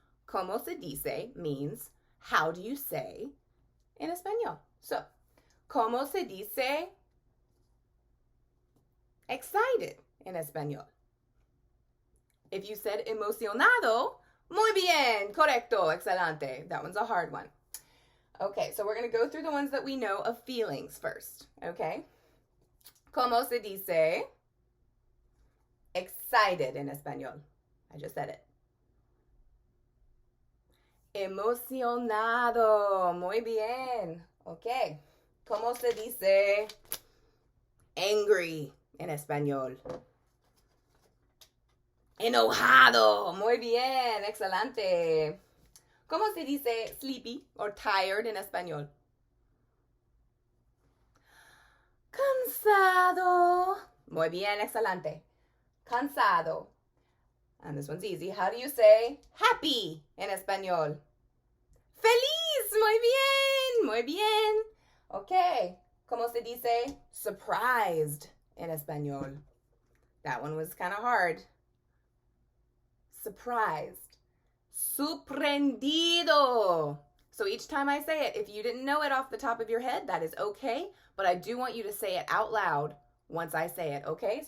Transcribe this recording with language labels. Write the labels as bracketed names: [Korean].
[Spanish] ¿Cómo se dice [English] means, how do you say in Espanol? So, [Spanish] ¿Cómo se dice [English] excited in Espanol? If you said emocionado, [Spanish] muy bien, correcto, excelente. [English] That one's a hard one. Okay, so we're going to go through the ones that we know of feelings first, okay? [Spanish] ¿Cómo se dice [English] excited in Espanol? I just said it. [Spanish] Emocionado, muy bien. Okay. ¿Cómo se dice angry en Español? Enojado, muy bien, excelente. ¿Cómo se dice [English] sleepy or tired [Spanish] en Español? Cansado. Muy bien, excelente. Cansado. [English] And this one's easy. How do you say happy in Español? [Spanish] Feliz. Muy bien. Muy bien. Okay. ¿Cómo se dice surprised in Español? [English] That one was kind of hard. Surprised. Sorprendido. So each time I say it, if you didn't know it off the top of your head, that is okay. But I do want you to say it out loud once I say it, okay?